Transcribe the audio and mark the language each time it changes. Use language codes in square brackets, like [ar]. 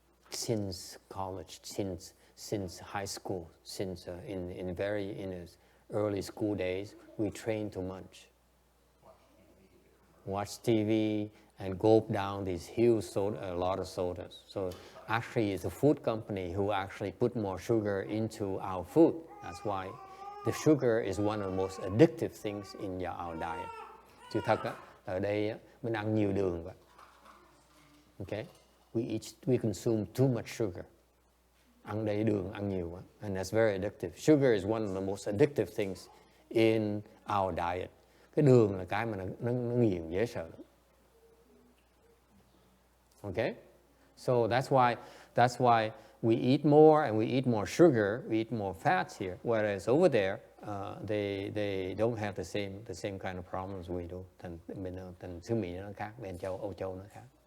[en] Since college, since high school, since in early school days, we train to munch. Watch TV and gulp down these huge a lot of sodas. So actually it's a food company who actually put more sugar into our food. That's why the sugar is one of the most addictive things in our diet. [vi] Sự thật ở đây mình ăn nhiều đường vậy. [en] Okay, we consume too much sugar. [vi] Ăn đầy đường, ăn nhiều quá, [en] and that's very addictive. Sugar is one of the most addictive things in our diet. [vi] Cái đường là cái mà nó nghiền dễ sợ lắm. [en] Okay, so that's why we eat more and we eat more sugar, we eat more fats here. Whereas over there, they don't have the same kind of problems we do. [vi] Thành xứ Mỹ nó khác, bên Âu Châu nó khác.